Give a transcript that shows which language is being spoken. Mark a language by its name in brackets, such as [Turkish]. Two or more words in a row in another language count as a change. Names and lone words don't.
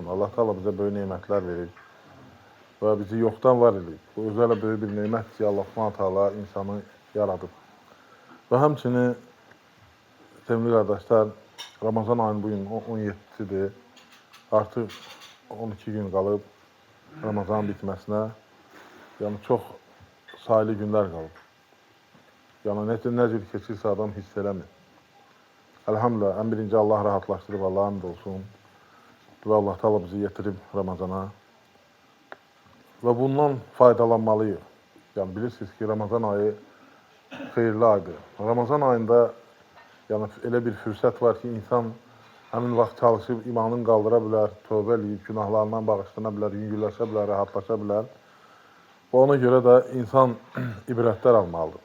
[Turkish] Allah Teala bize böyle nimetler verir ve bizi yoktan var edib. Bu özel böyle bir nimet ki Allah Subhanahu Teala insanı yaradıp. [Azerbaijani] Ve həmçinin sevgili kardeşler, Ramazan ayının bugün 17'sidir. Artık 12 gün qalıb Ramazan bitməsinə. Yani çox sayılı günlər qalıb. Yani ne cür keçirsə adam hiss eləmir. [Turkish] Elhamdülillah, en birinci Allah rahatlaşdırıb, Allah'a hamd olsun. Ve Allah Teala bizi getirib Ramazana. Ve bundan faydalanmalıyıq. [Azerbaijani] Yani bilirsiniz ki, Ramazan ayı xeyirli aydır. Ramazan ayında yani elə bir fürsət var ki, insan həmin vaxt çalışıb imanını qaldıra bilər, tövbə eləyib, günahlarından bağışlana bilər, yüngülləşə bilər, rahatlaşa bilər. Və ona görə də insan ibrətlər almalıdır.